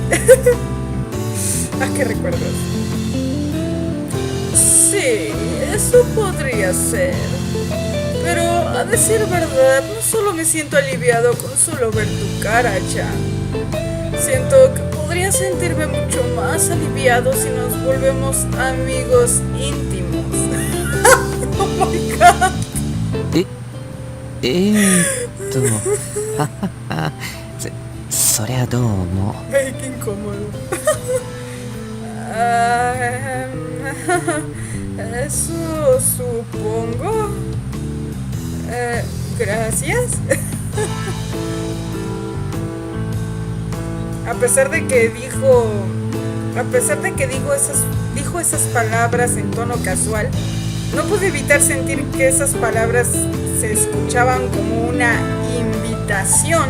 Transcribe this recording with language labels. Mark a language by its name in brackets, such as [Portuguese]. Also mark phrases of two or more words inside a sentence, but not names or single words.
[Spanish] Ah, qué recuerdos. Sí, eso podría ser. Pero a decir verdad, no solo me siento aliviado con solo ver tu cara, Chan. Siento que podría sentirme mucho más aliviado si nos volvemos amigos íntimos. [English] Oh my god. [Japanese] そりゃどうも。 [Spanish] Ay, qué incómodo. Eso supongo. Gracias. A pesar de que dijo esas palabras en tono casual, no pude evitar sentir que esas palabras se escuchaban como una invitación.